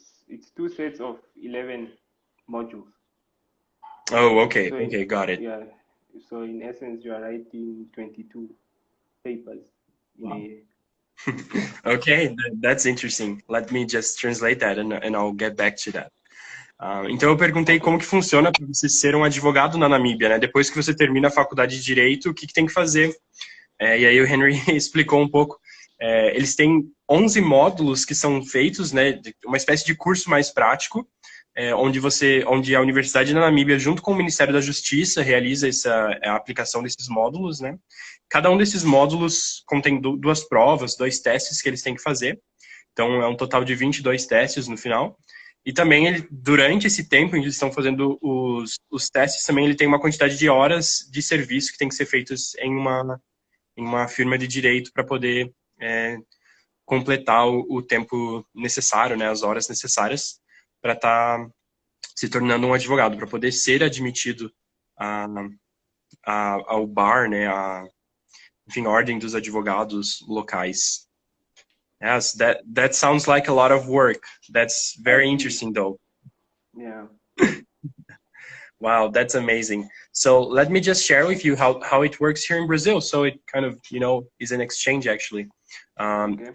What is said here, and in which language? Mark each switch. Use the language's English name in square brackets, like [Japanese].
[English] it's 2 sets of 11 modules. Oh, okay. So Okay, got it. Yeah. So in essence, you are writing 22 papers in a year. Okay, that's interesting. Let me just translate that and I'll get back to that. [Portuguese] Então eu perguntei como que funciona para você ser um advogado na Namíbia, né? Depois que você termina a faculdade de Direito, o que tem que fazer? E aí o Henry explicou um pouco. Eles têm 11 módulos que são feitos, né? Uma espécie de curso mais prático, onde a Universidade da Namíbia, junto com o Ministério da Justiça, realiza a aplicação desses módulos, né? Cada um desses módulos contém 2 provas, 2 testes que eles têm que fazer. Então, é um total de 22 testes no final. E também, durante esse tempo em que eles estão fazendo os testes, também ele tem uma quantidade de horas de serviço que tem que ser feitos em uma firma de direito para poder completar o tempo necessário, né, as horas necessárias para estar se tornando um advogado, para poder ser admitido ao bar, né, enfim, ordem dos advogados locais. [English] Yes, that sounds like a lot of work. That's very interesting, though. Yeah. Wow, that's amazing. So let me just share with you how it works here in Brazil. So it kind of, is an exchange, actually. Okay.